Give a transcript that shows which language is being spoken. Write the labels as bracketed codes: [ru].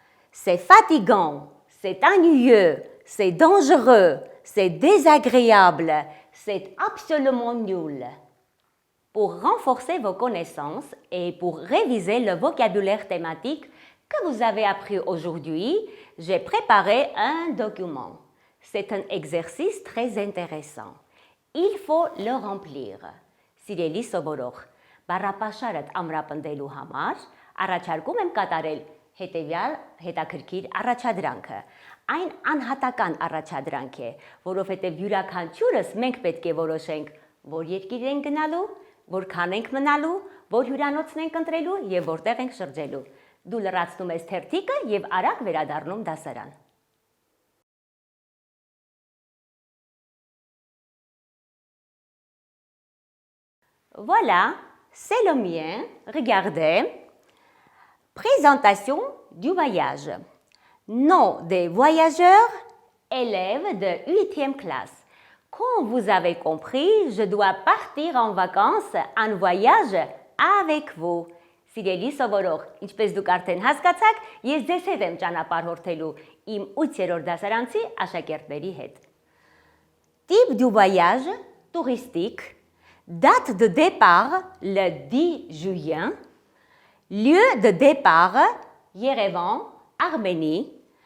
[fr] C'est fatigant, c'est ennuyeux, c'est dangereux, c'est désagréable, c'est absolument nul. Pour renforcer vos connaissances et pour réviser le vocabulaire thématique que vous avez appris aujourd'hui, j'ai préparé un document. C'est un exercice très intéressant. Il faut le remplir. [hy] Սիրելի սովորող, բառապաշարդ ամրապնդելու համար առաջարկում եմ կատարել հետևյալ հետաքրքիր առաջադրանքը։ Այն անհատական առաջադրանք է, որովհետև յուրաքանչյուրս մենք պետք է որոշենք, որ երկիր ենք գնալու, որքան ենք մնալու, որ հյուրանոցն ենք ընտրելու եւ որտեղ ենք շրջելու։ Դու լրացնում ես թերթիկը եւ արագ վերադառնում դասարան։ [fr] Voilà, c'est le mien. Regardez. Présentation du voyage. Nom des voyageurs, élèves de 8e classe. Comme vous avez compris, je dois partir en vacances en voyage avec vous. [hy] Սիրելի սովորող, ինչպես դուք արդեն հասկացաք, ես ձեզ հետ եմ ճանապարհորդելու իմ 8-րդ դասարանցի աշակերտների հետ։ [fr] Type du voyage, touristique. Date de départ, le 10 juillet. Lieu de départ, Yerevan, Arménie.